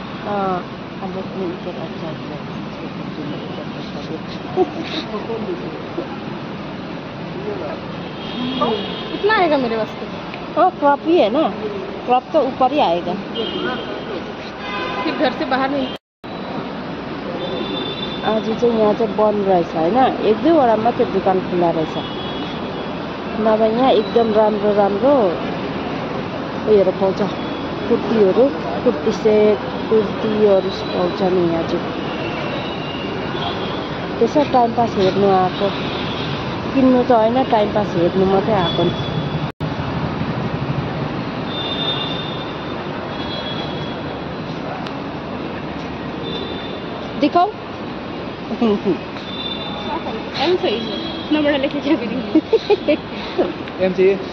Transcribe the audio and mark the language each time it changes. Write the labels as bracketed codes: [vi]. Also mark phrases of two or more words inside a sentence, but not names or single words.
[hi] हाँ 100 में इधर अच्छा इतना आएगा मेरे वास्ते? हाँ क्रॉप ही है ना, क्रॉप तो ऊपर ही आएगा। फिर घर से बाहर नहीं। [ne] आज चाहिँ यहाँ चाहिँ बन्द रहेछ होइन, 1-2वटा मात्रै दोकान खुला रहेछ। नभए यहाँ एकदम राम्रो उयोहरू पाउँछ। कुर्ती सेट कुर्तीहरू पाउँछ नि यहाँ चाहिँ। त्यसै [en] time pass [ne] हेर्नु आएको, किन्नु त होइन, [en] time pass [ne] हेर्नु मात्रै आएको नि। [hi] दिखाओ। एम सही है, इतना बड़ा लेके जा भी नहीं। एम चाहिए।